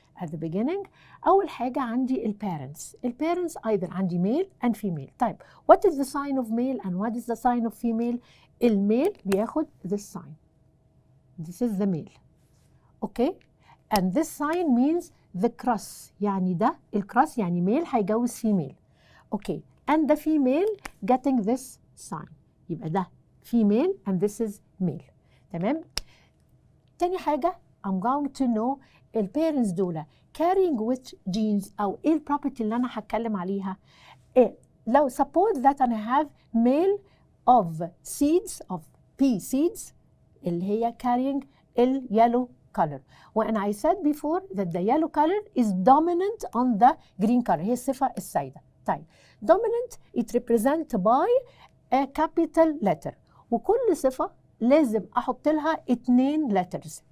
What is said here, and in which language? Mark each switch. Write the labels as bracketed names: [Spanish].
[English] At the beginning [Arabic] أول حاجة عندي [English] الparents either عندي male and female. طيب what is the sign of male and what is the sign of female؟ [Arabic] الميل بياخد [English] this sign. This is the male. Okay? And this sign means the cross. [Arabic] يعني ده الكروس يعني male هيجوز female. [English] Okay. And the female getting this sign. [Arabic] يبقى ده [English] female and this is male. [Arabic] تمام؟ تاني حاجة [English] I'm going to know [Arabic] البيرنتس دول carrying which genes أو إيه البروبرتي اللي أنا هتكلم عليها. [English] لو suppose that I have male of seeds of pea seeds [Arabic] اللي هي [English] carrying yellow color. When I said before that the yellow color is dominant on the green color، [Arabic] هي الصفة السائدة. [English] طيب dominant it represent by a capital letter، [Arabic] وكل صفة لازم أحط لها [English] 2 letters.